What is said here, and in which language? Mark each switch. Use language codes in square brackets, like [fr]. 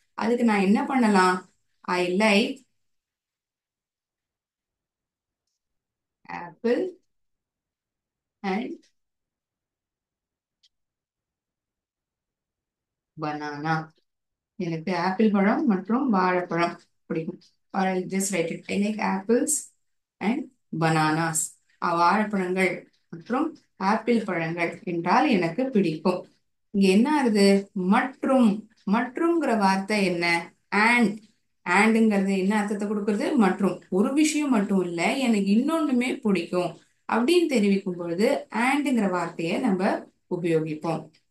[ta] அதுக்கு நான் என்ன பண்ணலாம்? [en] I like apple and banana. [ta] எனக்கு ஆப்பிள் பழம் மற்றும் வாழைப்பழம் பிடிக்கும். [en] Or I'll just write it. I like apples and bananas. [ta] வாழைப்பழங்கள் மற்றும் ஆப்பிள் பழங்கள் என்றால் எனக்கு பிடிக்கும். இங்க என்ன ஆகுது? மற்றும்ங்கிற வார்த்தை என்ன? ஆண்ட்ங்கிறது என்ன அர்த்தத்தை கொடுக்கறது? மற்றும். ஒரு விஷயம் மட்டும் இல்ல, எனக்கு இன்னொன்னுமே பிடிக்கும் அப்படின்னு தெரிவிக்கும் பொழுது ஆண்ட்ங்கிற வார்த்தையை நம்ம உபயோகிப்போம்.